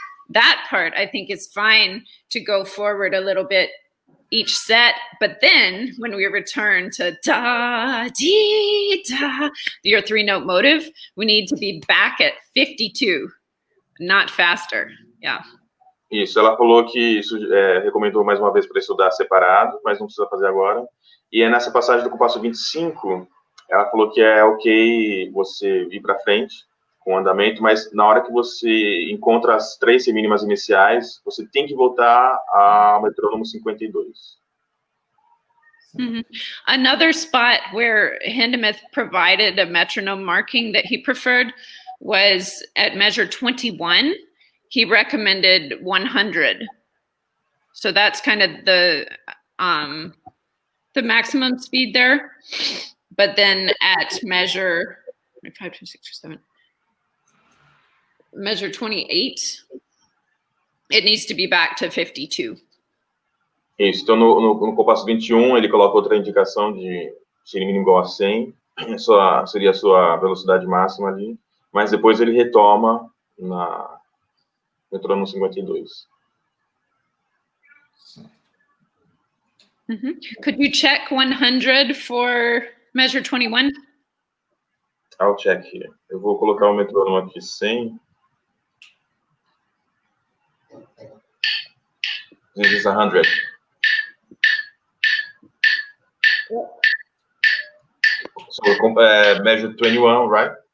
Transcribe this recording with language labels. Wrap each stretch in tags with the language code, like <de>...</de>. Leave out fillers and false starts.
<en>That part I think is fine to go forward a little bit each set, but then when we return to da, dee, da, your 3-note motive, we need to be back at 52, not faster. Yeah.</en> <pt>Isso, ela falou que recomendou mais uma vez para estudar separado, mas não precisa fazer agora. E nessa passagem do compasso 25, ela falou que é ok você ir para frente com o andamento, mas na hora que você encontra as 3 semínimas iniciais, você tem que voltar ao metrônomo 52. Mm-hmm.</pt> <en>Another spot where Hindemith provided a metronome marking that he preferred was at measure 21. He recommended 100. So that's kind of the maximum speed there. But then at measure 5, 2, 6, 7, measure 28, it needs to be back to 52.</en> <pt>Isso, então no compasso 21 ele coloca outra indicação de mínimo igual a 100, seria a sua velocidade máxima ali, mas depois ele retoma na metrônomo 52. Mm-hmm.</pt> <en>Could you check 100 for measure 21? I'll check here.</en> <pt>Eu vou colocar o metrônomo aqui 100.</pt> <en>This is 100. So measure 21, right?</en>